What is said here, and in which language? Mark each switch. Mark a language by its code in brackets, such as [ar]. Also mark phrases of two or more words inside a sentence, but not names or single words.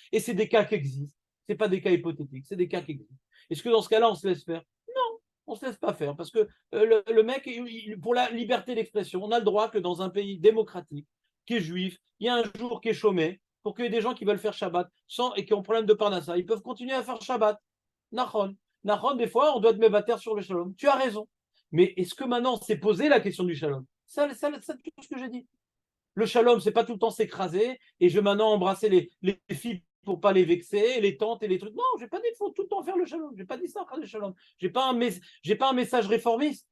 [fr] Et c'est des cas qui existent. Ce pas des cas hypothétiques, c'est des cas qui existent. Est-ce que dans ce cas-là, on se laisse faire? Non, on ne se laisse pas faire parce que le mec, pour la liberté d'expression, on a le droit que dans un pays démocratique, qui est juif, il y a un jour qui est chômé, pour qu'il y ait des gens qui veulent faire Shabbat sans, et qui ont problème de parnassa, ils peuvent continuer à faire Shabbat. Nachon. Nachon, des fois, on doit être mévater sur le shalom. Tu as raison. Mais est-ce que maintenant, c'est posé la question du shalom? Ça, c'est tout ce que j'ai dit. Le shalom, c'est pas tout le temps s'écraser et je vais maintenant embrasser les filles pour pas les vexer, les tantes et les trucs. Non, je n'ai pas dit qu'il faut tout le temps faire le shalom. Je n'ai pas dit ça, le shalom. J'ai pas un message réformiste.